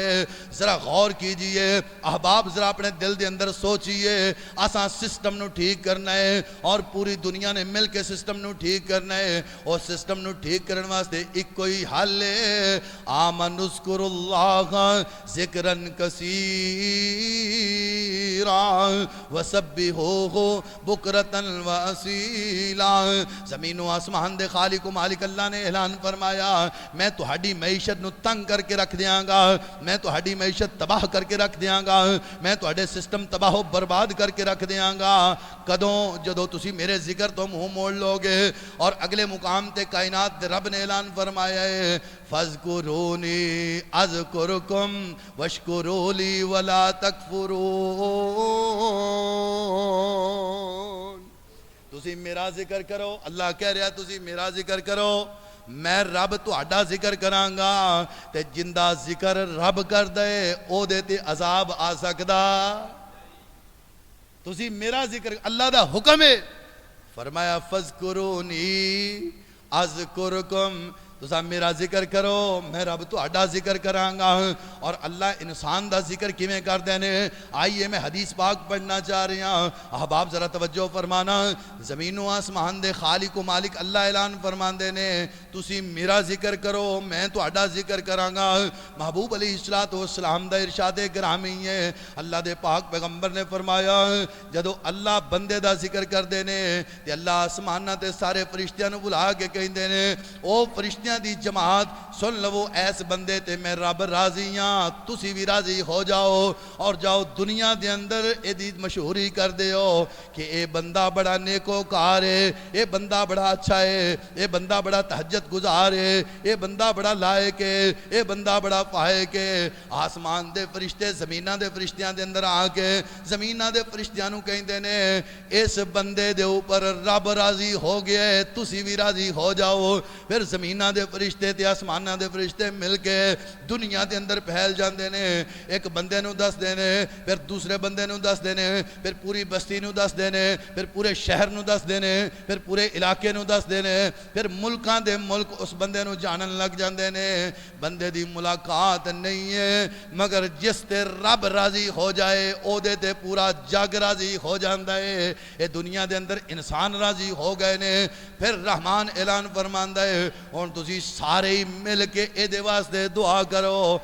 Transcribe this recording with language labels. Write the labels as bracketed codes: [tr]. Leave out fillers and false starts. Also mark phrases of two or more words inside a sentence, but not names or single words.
[ur] ذرا غور کیجئے احباب، [pa] ذرا اپنے دل دے اندر سوچئے آسان سسٹم نو ٹھیک کرنا ہے اور پوری دنیا نے مل کے سسٹم نو ٹھیک کرنا ہے، اور سسٹم نو ٹھیک کرنے واسطے ایک کوئی حل ہے [ar] آمن اذکر اللہ ذکرن کثیرا وسبحوہ بکرتا واسیلا۔ [pa] زمین و آسمان دے خالق و مالک اللہ نے اعلان فرمایا میں تو ہڈی معیشت نو تنگ کر کے رکھ دیاں گا، میں تو ہڈی معیشت تباہ کر کے رکھ دیاں گا، میں تو ہڈے سسٹم تباہ و برباد کر کے رکھ دیاں گا۔ کدوں جدو تسی میرے ذکر تو منہ موڑ لو گے۔ اور اگلے مقام تے کائنات دے رب نے اعلان فرمایا ہے [ar] فَاذْكُرُونِي أَذْكُرْكُمْ وَاشْكُرُوا لِي وَلَا تَكْفُرُونَ۔ [pa] تسی میرا ذکر کرو، اللہ کہہ رہا تسی میرا ذکر کرو، میں رب تو اڈا ذکر کرانگا، تے جندہ ذکر رب کر دے او دے تے عذاب آ سکدا۔ تسی میرا ذکر، اللہ دا حکم ہے، فرمایا [ar] فَاذْكُرُونِي أَذْكُرْكُمْ، [pa] تسا میرا ذکر کرو میں رب تو اڈا ذکر کرانگا۔ اور اللہ انسان دا ذکر کیویں کر دینے، آئیے میں حدیث پاک پڑھنا چاہ رہی ہاں، احباب ذرا توجہ فرمانا۔ زمین و آسمان دے خالق و مالک اللہ اعلان فرمان دینے تسی میرا ذکر کرو میں تو اڈا ذکر کرانگا۔ محبوب [ar] علیہ السلام [pa] دا ارشاد گرامی ہے، اللہ دے پاک پیغمبر نے فرمایا جدو اللہ بندے دا ذکر کر دینے تے اللہ آسمانہ تے سارے فرشتیاں نو بلا کے کہیں دینے او فرشتیاں دی جماعت سن لو ایس بندے تے میں رب راضی ہاں، تسی بھی راضی ہو جاؤ اور جاؤ دنیا دے اندر اے دی مشہوری کر دیو کہ اے بندہ بڑا نیکوکار ہے، اے بندہ بڑا اچھا ہے، اے بندہ بڑا تہجد گزار ہے، اے بندہ بڑا لائق ہے، اے بندہ بڑا فائق ہے۔ آسمان دے فرشتے زمینہ دے فرشتیاں دے اندر آ کے زمینہ دے فرشتیاں نو کہیں دینے اس بندے دے اوپر رب راضی ہو گیا ہے، تسی بھی راضی ہو جاؤ۔ پھر زمینہ دے فرشتے تے آسمانہ دے فرشتے مل کے دنیا دے اندر پھیل جاندے نے، ایک بندے نو دس دینے، پھر دوسرے بندے نو دس دینے، پھر پوری بستی نو دس دینے، پھر پورے شہر نو دس دینے، پھر پورے علاقے نو دس دینے، پھر ملکاں دے ملک اس بندے نو جانن لگ جاندے نے۔ بندے دی ملاقات نہیں ہے مگر جس تے رب راضی ہو جائے او دے تے پورا جگ راضی ہو جاندہ ہے۔ اے دنیا دے اندر انسان راضی ہو گئے نے، پھر رحمان اعلان فرماندہ ہے اور تسی سارے ہی مل کے اے دے واسطے دعا کرو۔